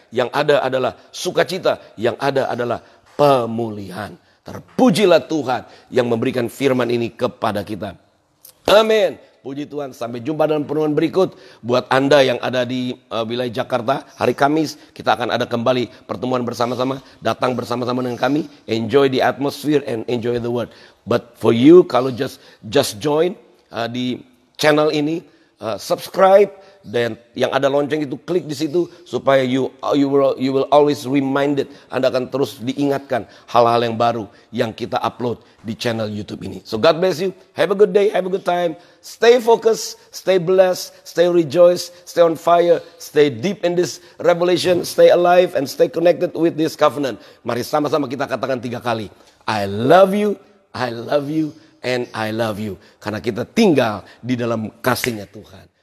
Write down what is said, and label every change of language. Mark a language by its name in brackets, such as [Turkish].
[Indonesian] Yang ada adalah sukacita. Yang ada adalah pemulihan. Terpujilah Tuhan yang memberikan firman ini kepada kita. Amin. Puji Tuhan. Sampai jumpa dalam pertemuan berikut. Buat Anda yang ada di wilayah Jakarta, hari Kamis kita akan ada kembali pertemuan bersama-sama. Datang bersama-sama dengan kami. [English] Enjoy the atmosphere and enjoy the word. But for you, [Indonesian] kalau [English] just join [Indonesian] di channel ini, subscribe, dan yang ada lonceng itu klik di situ supaya [English] you will always reminded. [Indonesian] Anda akan terus diingatkan hal-hal yang baru yang kita upload di channel YouTube ini. [English] So God bless you. Have a good day, have a good time. Stay focused, stay blessed, stay rejoice, stay on fire, stay deep in this revelation, stay alive and stay connected with this covenant. [Indonesian] Mari sama-sama kita katakan 3 kali. [English] I love you, I love you, and I love you. [Indonesian] Karena kita tinggal di dalam kasih-Nya Tuhan.